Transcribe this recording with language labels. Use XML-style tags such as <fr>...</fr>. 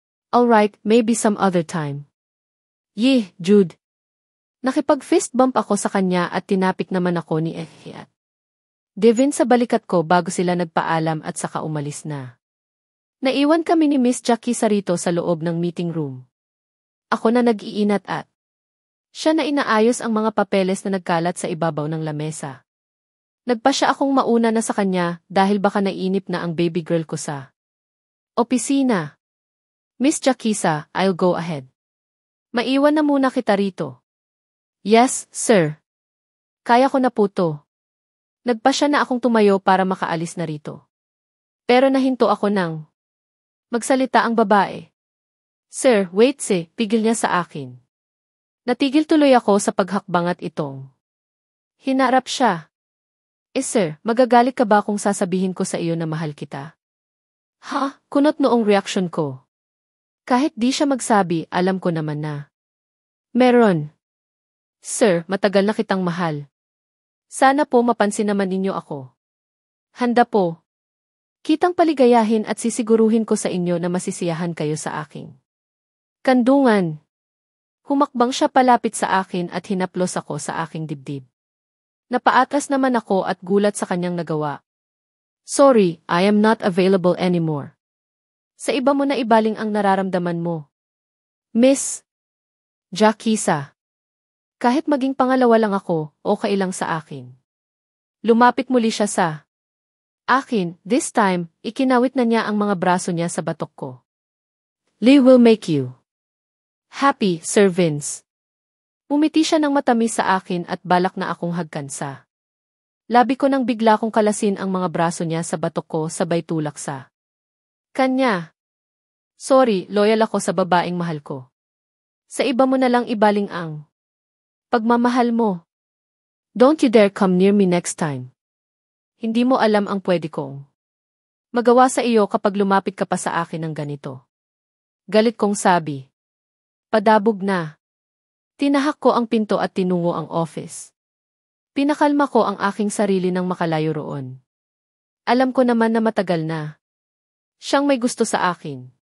<en>Alright, maybe some other time. Yeh, Jude.</en> <tl>Nakipag-fist bump ako sa kanya at tinapik naman ako ni Ehiat. Devin sa balikat ko bago sila nagpaalam at saka umalis na. Naiwan kami ni Miss Jackie Sarito sa loob ng meeting room. Ako na nag-iinat at siya na inaayos ang mga papeles na nagkalat sa ibabaw ng lamesa. Nagpa siya akong mauna na sa kanya dahil baka nainip na ang baby girl ko sa opisina.</tl> <en>Miss Jackisa, I'll go ahead.</en> <tl>Maiwan na muna kita rito. Yes, sir. Kaya ko na po to. Nagpa siya na akong tumayo para makaalis na rito. Pero nahinto ako nang magsalita ang babae. Sir, wait pigil niya sa akin. Natigil tuloy ako sa paghakbang at itong hinarap siya. Sir, magagalit ka ba kung sasabihin ko sa iyo na mahal kita? Ha? Kunot noong reaksyon ko. Kahit di siya magsabi, alam ko naman na meron. Sir, matagal na kitang mahal. Sana po mapansin naman ninyo ako. Handa po. Kitang paligayahin at sisiguruhin ko sa inyo na masisiyahan kayo sa aking kandungan. Humakbang siya palapit sa akin at hinaplos ako sa aking dibdib. Napaatras naman ako at gulat sa kanyang nagawa.</tl> <en>Sorry, I am not available anymore.</en> <tl>Sa iba mo na ibaling ang nararamdaman mo. Miss Jackisa. Kahit maging pangalawa lang ako, okay lang sa akin. Lumapit muli siya sa akin,</tl> <en>this time,</en> <tl>ikinawit na niya ang mga braso niya sa batok ko.</tl> <en>Lee will make you happy, Sir Vince.</en> <tl>Umiti siya ng matamis sa akin at balak na akong hagkansa. Labi ko nang bigla kong kalasin ang mga braso niya sa batok ko sabay tulak sa kanya. Sorry, loyal ako sa babaeng mahal ko. Sa iba mo na lang ibaling ang pagmamahal mo.</tl> <en>Don't you dare come near me next time.</en> <tl>Hindi mo alam ang pwede kong magawa sa iyo kapag lumapit ka pa sa akin ng ganito. Galit kong sabi. Padabog na. Tinahak ko ang pinto at tinungo ang office. Pinakalma ko ang aking sarili nang makalayo roon. Alam ko naman na matagal na siyang may gusto sa akin.</tl>